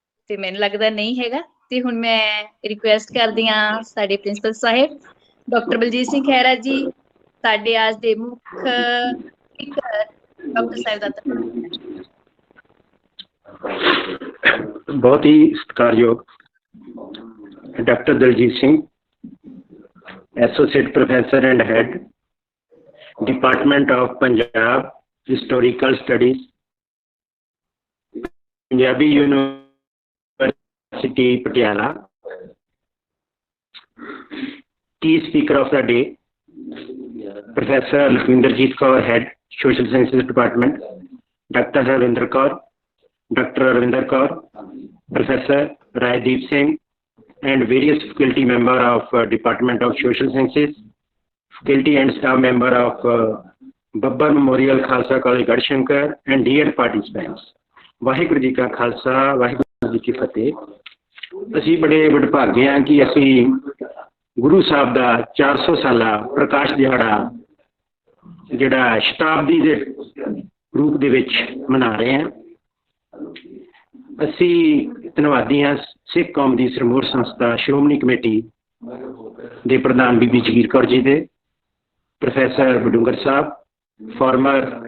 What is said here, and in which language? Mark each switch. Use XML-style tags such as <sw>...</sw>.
<pa>ਤੇ ਮੈਨੂੰ ਲੱਗਦਾ ਨਹੀਂ ਹੈਗਾ ਤੇ ਹੁਣ ਮੈਂ ਰਿਕੁਐਸਟ ਕਰਦੀ ਹਾਂ ਸਾਡੇ ਪ੍ਰਿੰਸੀਪਲ ਸਾਹਿਬ ਡਾਕਟਰ ਬਲਜੀਤ ਸਿੰਘ ਖਹਿਰਾ ਜੀ, ਸਾਡੇ ਅੱਜ ਦੇ ਮੁੱਖ ਸਪੀਕਰ ਡਾਕਟਰ ਸਾਹਿਬ ਦਾ बहुत ही सत्कारयोग</pa> <en>Doctor Daljit Singh, associate professor and head department of Punjab historical studies, Punjabi university Patiala. की speaker of the day Professor Lakhinderjeet Kaur, Head, Social Sciences Department, Dr. Ravinder Kaur, Dr. Ravinder Kaur, Professor Raideep Singh, and various faculty member of Department of Social Sciences, faculty and staff member of Babbar Memorial Khalsa College Garhshankar, and dear participants.</en> <pa>Waheguru ji ਕਾ ਖਾਲਸਾ ਵਾਹਿਗੁਰੂ ਜੀ ਕੀ ਫਤਿਹ। ਅਸੀਂ ਬੜੇ ਵਡਭਾਗੇ ਹਾਂ ਕਿ ਅਸੀਂ ਗੁਰੂ ਸਾਹਿਬ ਦਾ 400 ਸਾਲਾ ਪ੍ਰਕਾਸ਼ ਦਿਹਾੜਾ ਜਿਹੜਾ ਸ਼ਤਾਬਦੀ ਦੇ ਰੂਪ ਦੇ ਵਿੱਚ ਮਨਾ ਰਹੇ ਹਾਂ। ਅਸੀਂ ਧੰਨਵਾਦੀ ਹਾਂ ਸਿੱਖ ਕੌਮ ਦੀ ਸਰਮੂਰ ਸੰਸਥਾ ਸ਼੍ਰੋਮਣੀ ਕਮੇਟੀ ਦੇ ਪ੍ਰਧਾਨ ਬੀਬੀ ਜਗੀਰ ਕੌਰ ਜੀ ਦੇ, ਪ੍ਰੋਫੈਸਰ ਬਡੂੰਗਰ ਸਾਹਿਬ, ਫਾਰਮਰ</pa>